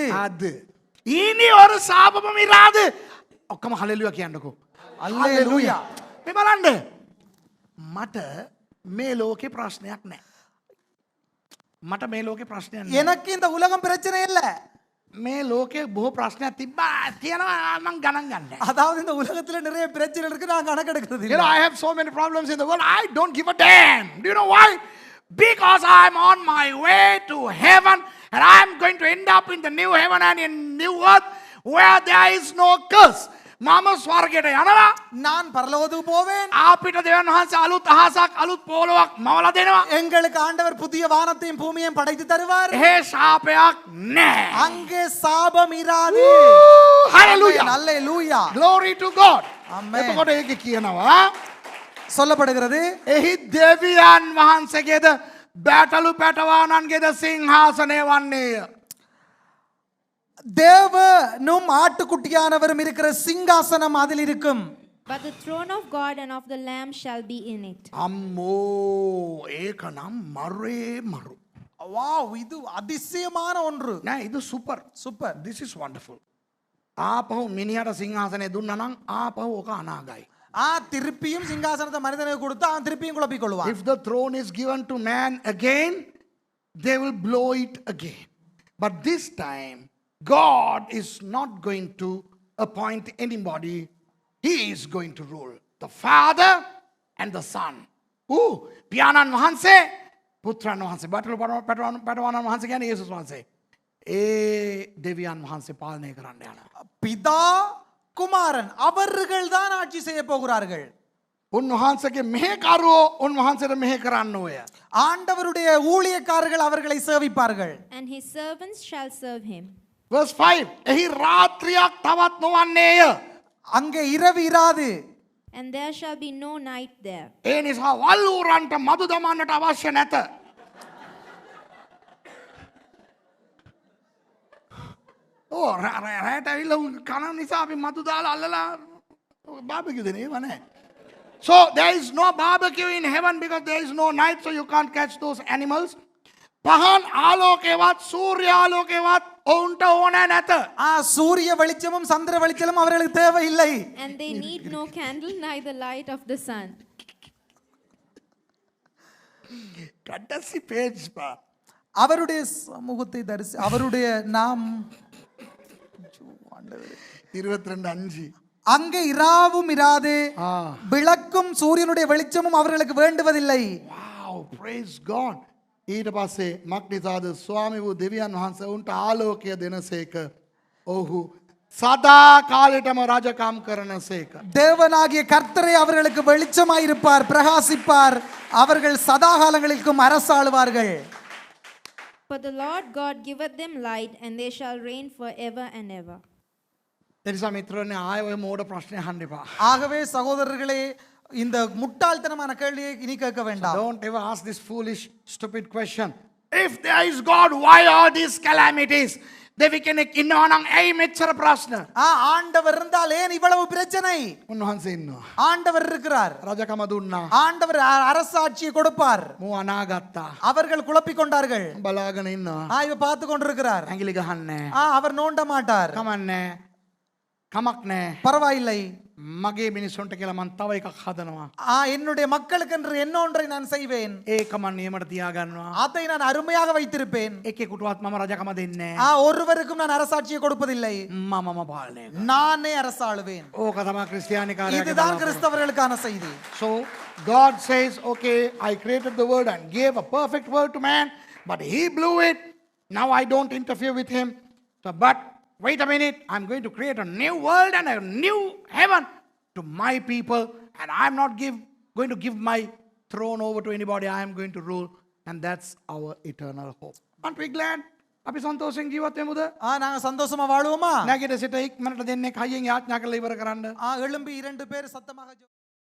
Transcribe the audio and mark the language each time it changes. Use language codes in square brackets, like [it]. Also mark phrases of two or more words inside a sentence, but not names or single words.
[ta] அது இனி ஒரு சாபமும் இராது. [si] ඔක්කොම හලෙලුයා කියන්නකෝ. හලෙලුයා. මේ බලන්න. මට මේ ලෝකේ ප්‍රශ්නයක් නැහැ. මට මේ ලෝකේ ප්‍රශ්නයක් නැහැ. [ta] எனக்கு இந்த உலகம் பிரச்சனை இல்ல. [si] මේ ලෝකේ බොහෝ ප්‍රශ්නයක් තිබ්බා තියෙනවා මම ගණන් ගන්නෑ. [ta] அதாவது இந்த உலகத்துல நிறைய பிரச்சனை இருக்கு, நான் கணக்கெடுக்கிறது இல்ல. [en] You know, I have so many problems in the world. I don't give a damn. Do you know why? Because I'm on my way to heaven and I'm going to end up in the new heaven and in new earth where there is no curse. [si] මම ස්වර්ගයට යනවා. [ta] நான் பரலோகத்துக்கு போவேன். [si] අපිට දෙවියන් වහන්සේ අලුත් අහසක් අලුත් පොළොවක් මවලා දෙනවා. [ta] எங்களுக்கு ஆண்டவர் புதிய வானத்தையும் பூமியையும் படைத்து தருவார். [si] ඒ ශාපයක් නැහැ. [ta] அங்கே சாபம் இராது. [en] Hallelujah. Hallelujah. Glory to God. Amen. [si] එතකොට ඒක කියනවා [ta] சொல்லப்படுகிறது [si] එහි දෙවියන් වහන්සේගේද බැටලු පැටවානන්ගේද සිංහාසනය වන්නේය. [ta] தேவனும் ஆட்டுக்குட்டியானவரும் இருக்கிற சிங்காசனம் அதில் இருக்கும். [en] But the throne of God and of the Lamb shall be in it. [si] අම්මෝ ඒක නම් මරුවේ මරු. [ta] வாவ், இது அதிசயமான ஒன்று. [si] නෑ இது සුපර්. [ta] சூப்பர். [en] This is wonderful. [si] ආපහු මිනිහට සිංහාසනය දුන්නා නම් ආපහු ඔක අනාගයි. [ta] திருப்பியும் சிங்காசனத்தை மனிதனுக்கு கொடுத்து அவன் திருப்பியும் குழப்பிக் கொள்வான். [en] If the throne is given to man again, they will blow it again. But this time, God is not going to appoint anybody. He is going to rule. The Father and the Son. [si] පියාණන් වහන්සේ, පුත්‍රයන් වහන්සේ, පැටවුණන් වහන්සේ කියන්නේ යේසුස් වහන්සේ. ඒ දෙවියන් වහන්සේ පාලනය කරන්න යනවා. [ta] பிதா குமாரன் அவர்கள் தான் ஆட்சி செய்ய போகிறார்கள். [si] උන්වහන්සේගේ මෙහෙකරුවෝ උන්වහන්සේට මෙහෙ කරන්න ඕය. [ta] ஆண்டவருடைய ஊழியக்காரர்கள் அவர்களை சேவிப்பார்கள். [en] And his servants shall serve him. Verse 5. [si] එහි රාත්‍රියක් තවත් නොවන්නේය. [ta] அங்கே இரவு இராது. [en] And there shall be no night there. [si] ඒ නිසා වල්ලූරන්ට මදු දමන්නට අවශ්‍ය නැත. රෑට ඇවිල්ලා කන නිසා අපි මදු දාලා අල්ලලා බාබකියු දෙන ඒව නැහැ. [en] So there is no barbecue in heaven because there is no night, so you can't catch those animals. [si] පහන් ආලෝකේවත් සූර්ය ආලෝකේවත් ඔවුන්ට ඕනේ නැත. [ta] சூரிய வெளிச்சமும் சந்திர வெளிச்சமும் அவர்களுக்கு தேவையில்லை. [en] And they need no candle, neither light of the sun. [ta] கடைசி பேஜ் பா. அவருடைய சமூகத்தை தரிசி அவருடைய நாம் 22:5. அங்கே இராவும் இராது, விளக்கும் சூரியனுடைய வெளிச்சமும் அவர்களுக்கு வேண்டுவதில்லை. [en] Wow, praise God. [si] ඊට පස්සේ මක්නිසාද ස්වාමී වූ දෙවියන් වහන්සේ උන්ට ආලෝකය දෙනසේක. ඔහු සදා කාලෙටම රජකම් කරනසේක. [ta] தேவனாகிய கர்த்தரே அவர்களுக்கு வெளிச்சமாயிருப்பார், பிரகாசிப்பார். அவர்கள் சதாகாலங்களுக்கும் அரசாளுவார்கள். [en] For the Lord God giveth them light, and they shall reign forever and ever. [si] එනිසා මිත්‍රයනි ආයෙ ඔය මෝඩ ප්‍රශ්නේ අහන්න එපා. [ta] ஆகவே சகோதரர்களே, இந்த முட்டாள்தனமான கேள்வியை இனி கேட்க வேண்டாம். [en] Don't ever ask this foolish stupid question. If there is God, why all these calamities? [si] දෙවි කෙනෙක් ඉන්නවා නම් ඇයි මෙච්චර ප්‍රශ්න? [ta] ஆண்டவர் இருந்தால் ஏன் இவ்வளவு பிரச்சனை? [si] උන්වහන්සේ ඉන්නවා. [ta] ஆண்டவர் இருக்கிறார். [si] රජකම දුන්නා. [ta] ஆண்டவர் அரசாட்சியை கொடுப்பார். [si] මෝ අනාගත්තා. [ta] அவர்கள் குழப்பிக் கொண்டார்கள். [si] බලාගෙන ඉන්නවා. [ta] இவ பார்த்து கொண்டிருக்கிறார். [si] ඇඟිලි ගහන්නේ. [ta] அவர் நோண்ட மாட்டார். [si] කමන්නේ. කමක් නැහැ. [ta] பரவாயில்லை. [si] මගේ මිනිස්සුන්ට කියලා මං තව එකක් හදනවා. [ta] என்னுடைய மக்களுக்கு என்று என்னொன்றை நான் செய்வேன். [si] ඒක මං නියමට තියාගන්නවා. [ta] அதை நான் அருமையாக வைத்திருப்பேன். [si] එකෙකුටවත් මම රජකම දෙන්නේ නැහැ. [ta] ஒருவருக்கும் நான் அரசாட்சியை கொடுப்பதில்லை. [si] මමම පාලනය කරනවා. [ta] நானே அரசாளுவேன். [si] ඕක තමයි ක්‍රිස්තියානිකාරයාගේ [ta] இதுதான் [si] බලාපොරොත්තු. [ta] கிறிஸ்தவர்களுக்கான செய்தி. [en] So God says, okay, I created the world and gave a perfect world to man, but he blew it. Now I don't interfere with him. So, but wait a minute, I'm going to create a new world and a new heaven to my people, and I'm not going to give my throne over to anybody. I am going to rule, and that's our eternal hope. Aren't we glad? [si] අපි සන්තෝෂෙන් ජීවත් වෙමුද? [ta] நாங்க சந்தோஷமா வாழுவோமா? [si] නැගිට සිට ඉක්මනට දෙන්නේ කයියෙන් යාඥා කරලා ඉවර කරන්න. [ta] எழும்பி 2 பேர் சத்தமாக